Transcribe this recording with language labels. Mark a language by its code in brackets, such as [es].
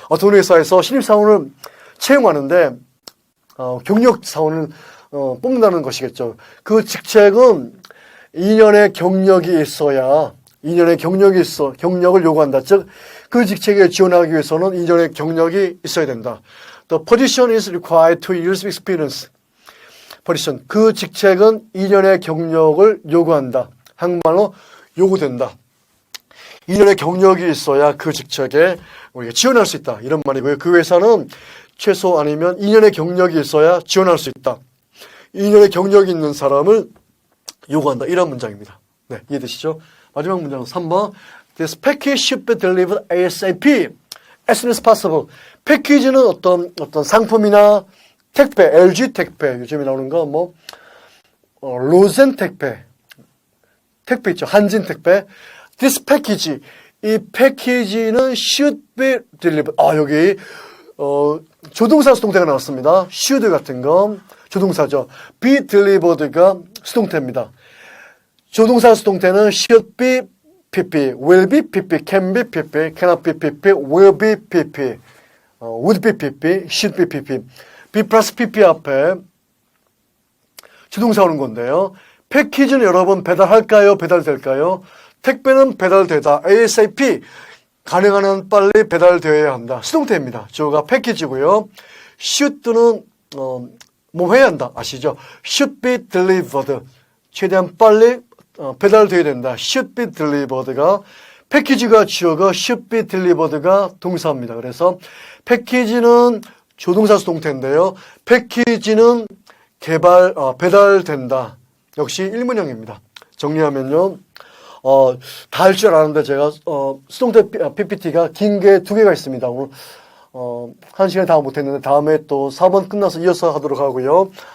[ko] 어떤 회사에서 신입사원을 채용하는데 경력 사원을 뽑는다는 것이겠죠. 그 직책은 2년의 경력이 있어야 2년의 경력을 요구한다. 즉, 그 직책에 지원하기 위해서는 2년의 경력이 있어야 된다. [en] The position is required 2 years of experience. position. [ko] 그 직책은 2년의 경력을 요구한다. 한국말로 요구된다. 2년의 경력이 있어야 그 직책에 우리가 지원할 수 있다. 이런 말이고요. 그 회사는 최소 아니면 2년의 경력이 있어야 지원할 수 있다. 2년의 경력이 있는 사람을 요구한다. 이런 문장입니다. 네, 이해되시죠? 마지막 문장은 3번. [en] This package should be delivered ASAP. As soon as possible. [ko] 패키지는 어떤 상품이나 택배, LG 택배, 요즘에 나오는 거 로젠 택배 있죠. 한진 택배. [en] This package, [ko] 이 패키지는 [en] should be delivered. [ko] 여기 조동사 수동태가 나왔습니다. should 같은 건 조동사죠. [en] be delivered [ko] 가 수동태입니다. 조동사 수동태는 [en] should be PP, will be PP, can be PP, cannot be PP, will be PP, would be PP, should be PP. [ko] be 플러스 PP 앞에 조동사 오는 건데요. 패키지는 여러분 배달할까요? 배달될까요? 택배는 배달되다. ASAP. 가능한 한 빨리 배달되어야 한다. 수동태입니다. 주어가 패키지고요. should는 해야 한다. 아시죠? [en] should be delivered. [ko] 최대한 빨리 배달되어야 된다. [en] should be delivered가 [ko] 패키지가 주어가 [en] should be delivered가 [ko] 동사입니다. 그래서 패키지는 조동사 수동태인데요. 패키지는 배달된다. 역시 일문형입니다. 정리하면요. 다 할 줄 아는데 제가 수동태 PPT가 긴 게 2개가 있습니다. 오늘 1시간에 다 못했는데 다음에 또 4번 끝나서 이어서 하도록 하고요.